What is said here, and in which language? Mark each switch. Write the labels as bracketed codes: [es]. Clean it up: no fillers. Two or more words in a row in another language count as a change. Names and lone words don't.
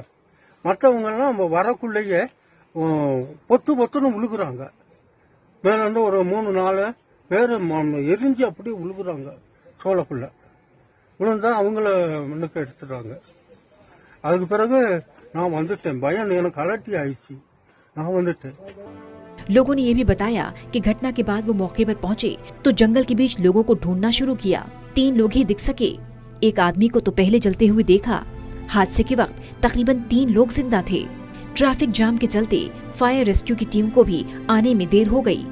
[ta] மற்றவங்க எல்லாம் வரக்குள்ளேயே பொத்துன்னு விழுகுறாங்க. மேல இருந்து ஒரு 3-4 பேர் எரிஞ்சு அப்படியே விழுகுறாங்க. சோளக்குள்ள விழுந்தா அவங்கள முன்னுக்கு எடுத்துட்டாங்க. அதுக்கு பிறகு நான் வந்துட்டேன். பயம் எனக்கு அலர்ட்டி ஆயிடுச்சு. நான் வந்துட்டேன்। [hi] लोगों ने ये भी बताया कि घटना के बाद वो मौके पर पहुंचे तो जंगल के बीच लोगों को ढूंढना शुरू किया। 3 लोग ही दिख सके। एक आदमी को तो पहले जलते हुए देखा। हादसे के वक्त तकरीबन 3 लोग जिंदा थे। ट्रैफिक जाम के चलते फायर रेस्क्यू की टीम को भी आने में देर हो गई।